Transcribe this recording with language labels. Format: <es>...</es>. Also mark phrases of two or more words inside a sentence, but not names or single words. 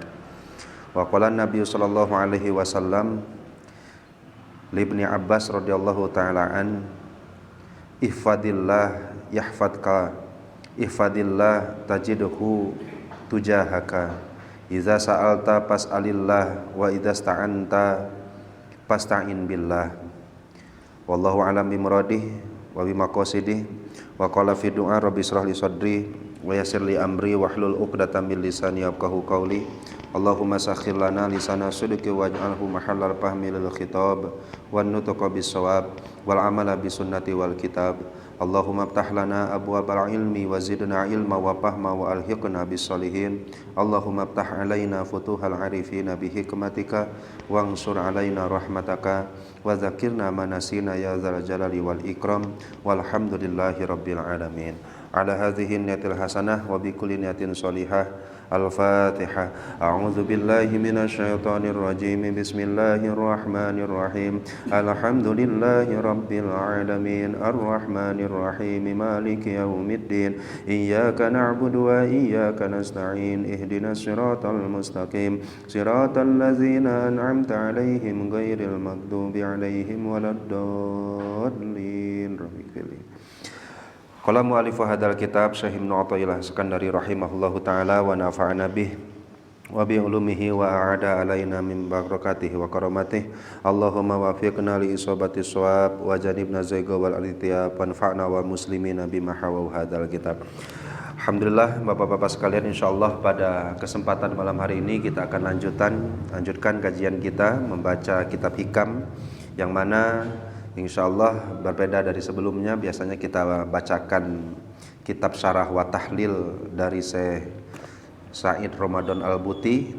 <ar>وقال النبي صلى الله عليه وسلم لابن عباس رضي الله تعالى عن، احفظ الله يحفظك، احفظ الله تجده تجاهك، إذا سألت فاسأل الله وإذا استعنت فاستعن بالله. والله أعلم بمراده وبمقاصده. وقال في دعاء رب اشرح لي صدري ويسر لي أمري واحلل عقدة من لساني يفقهوا قولي. اللهم سخر لنا لسان صدق واجعله محل الفهم للخطاب والنطق بالصواب والعمل بالسنة والكتاب. اللهم افتح لنا أبواب العلم وزدنا علما وفهما وألحقنا بالصالحين. اللهم افتح علينا فتوح العارفين بحكمتك وانشر علينا رحمتك وذكرنا ما نسينا يا ذا الجلال والإكرام. والحمد لله رب العالمين. على هذه النية الحسنة وبكل نية صالحة. Al-Fatihah. أعوذ بالله من الشيطان الرجيم. بسم الله الرحمن الرحيم. الحمد لله رب العالمين. الرحمن الرحيم. مالك يوم الدين. إياك نعبد وإياك نستعين. اهدنا الصراط المستقيم. صراط الذين أنعمت عليهم غير المغضوب عليهم ولا الضالين. قال مؤلف هذا الكتاب شيخ ابن عطاء الله السكندري رحمه الله تعالى ونفعنا به وبعلومه وأعاد علينا من بركاته وكراماته. اللهم وفقنا لإصابة الصواب وجنبنا الزيغ والارتياب وانفعنا والمسلمين بما حوى هذا الكتاب.</ar> <id>Alhamdulillah Bapak-bapak sekalian, insyaallah pada kesempatan malam hari ini kita akan lanjutkan kajian kita membaca kitab hikam, yang mana insyaallah berbeda dari sebelumnya. Biasanya kita bacakan kitab</id> <ar>شرح وتحليل</ar> <id>dari Syekh Said Ramadan Al-Buti.</id>